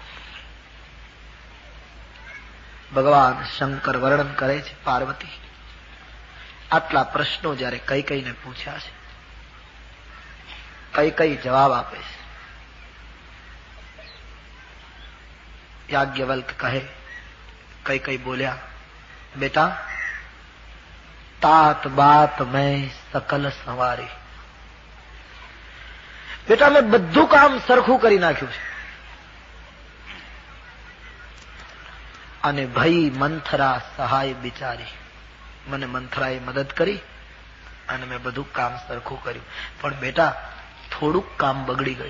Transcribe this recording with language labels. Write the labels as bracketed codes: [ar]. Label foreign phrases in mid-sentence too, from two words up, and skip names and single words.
[gu] ભગવાન શંકર વર્ણન કરે છે, પાર્વતી આટલા પ્રશ્નો જયારે કૈકેયીને પૂછ્યા છે, કૈકેયી જવાબ આપે છે. યાજ્ઞવલ્ક કહે, કૈકેયી બોલ્યા, બેટા, [awa] तात बात मैं सकल संवारी. [gu] બેટા, મેં બધું કામ સરખું કરી નાખ્યું છે અને [awa] भई मंथरा सहाय बिचारी. [gu] મને મંથરાએ મદદ કરી અને મેં બધું કામ સરખું કર્યું, પણ બેટા થોડુંક કામ બગડી ગયું.